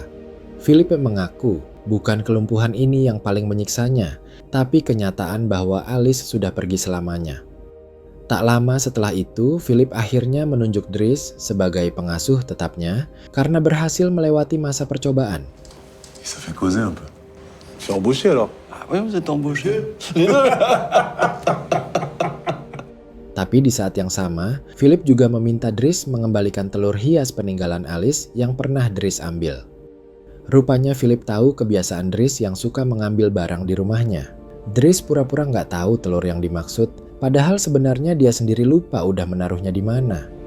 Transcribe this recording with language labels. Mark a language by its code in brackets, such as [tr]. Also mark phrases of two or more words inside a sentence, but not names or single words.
[id] Philippe mengaku bukan kelumpuhan ini yang paling menyiksanya, tapi kenyataan bahwa Alice sudah pergi selamanya. Tak lama setelah itu, Philip akhirnya menunjuk Dries sebagai pengasuh tetapnya karena berhasil melewati masa percobaan. [fr] Ça fait causer un peu. Tu es embauché alors? Ah oui, vous êtes embauché. [id] Tapi di saat yang sama, Philip juga meminta Dries mengembalikan telur hias peninggalan Alice yang pernah Dries ambil. Rupanya Philip tahu kebiasaan Dries yang suka mengambil barang di rumahnya. Dries pura-pura nggak tahu telur yang dimaksud, padahal sebenarnya dia sendiri lupa udah menaruhnya di mana.